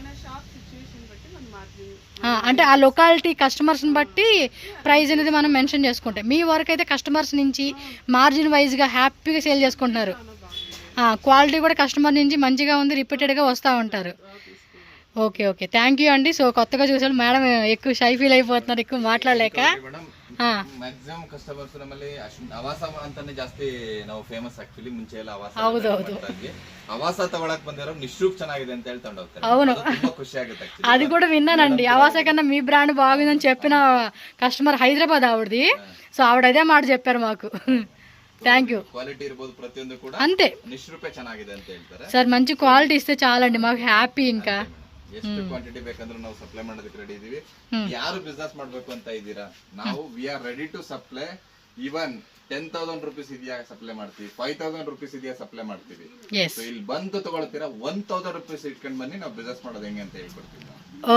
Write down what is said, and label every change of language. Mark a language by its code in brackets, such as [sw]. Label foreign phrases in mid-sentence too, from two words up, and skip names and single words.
[te] అంటే ఆ లొకాలిటీ కస్టమర్స్ని బట్టి ప్రైస్ అనేది మనం మెన్షన్ చేసుకుంటాం. మీ వరకు అయితే కస్టమర్స్ నుంచి మార్జిన్ వైజ్గా హ్యాపీగా సేల్ చేసుకుంటున్నారు. క్వాలిటీ కూడా కస్టమర్ నుంచి మంచిగా ఉంది, రిపీటెడ్గా వస్తూ ఉంటారు. [en] okay okay, thank you అండి. [te] సో కొత్తగా చూసారు మేడం, ఎక్కువ [en] shy feel [te] అయిపోతున్నారు ఎక్కువ మాట్లాడలేక. [en] maximum customers [kn] ನಮ್ಮಲ್ಲಿ ಅವಾಸ ಅಂತಾನೆ ಜಾಸ್ತಿ ನಾವು ಫೇಮಸ್. ಆಕ್ಚುಲಿ ಮುಂಚೆ ಎಲ್ಲ ಅವಾಸ, ಹೌದೌದು, ಅವಾಸ ತಗೊಳಕ್ ಬಂದಿರೋ ನಿಶ್ರೂಪ್ ಚೆನ್ನಾಗಿದೆ ಅಂತ ಹೇಳ್ಕೊಂಡು ಹೋಗ್ತಾರೆ. [te] అవును, [kn] ತುಂಬಾ ಖುಷಿ ಆಗುತ್ತೆ. [te] అది కూడా విన్నానండి. అవాస కన్నా మీ బ్రాండ్ బాగుందని చెప్పిన కస్టమర్ హైదరాబాద్ ఆవిడది. సో ఆవిడ అదే మాట చెప్పారు మాకు. [en] thank you. [kn] ಕ್ವಾಲಿಟಿ ಇರ್ಬೋದು ಪ್ರತಿಯೊಂದು ಕೂಡ [te] అంతే, [kn] ನಿಶ್ರೂಪೆ ಚೆನ್ನಾಗಿದೆ ಅಂತ ಹೇಳ್ತಾರೆ. [te] సార్ మంచి క్వాలిటీ ఇస్తే చాలండి మాకు హ్యాపీ. ఇంకా [kn] ಎಷ್ಟು ಕ್ವಾಂಟಿಟಿ ಬೇಕಂದ್ರೂ ನಾವು ಸಪ್ಲೈ ಮಾಡೋದಕ್ಕೆ ರೆಡಿ ಇದೀವಿ. ಯಾರು ಬಿಸ್ನೆಸ್ ಮಾಡ್ಬೇಕು ಅಂತ ಇದ್ದೀರಾ, ನಾವು [en] we are ready to supply. [kn] ಈವನ್ 10,000 rupees ಇದೆಯಾ ಸಪ್ಲೈ ಮಾಡ್ತೀವಿ, 5,000 rupees ಇದೆಯಾ ಸಪ್ಲೈ ಮಾಡ್ತೀವಿ. ಇಲ್ಲಿ ಬಂದು ತಗೊಳ್ತೀರಾ, 1,000 rupees ಇಟ್ಕೊಂಡು ಬನ್ನಿ, ನಾವು ಬಿಸ್ನೆಸ್ ಮಾಡೋದು ಹೆಂಗೆ ಅಂತ ಹೇಳ್ಕೊಡ್ತೀವಿ.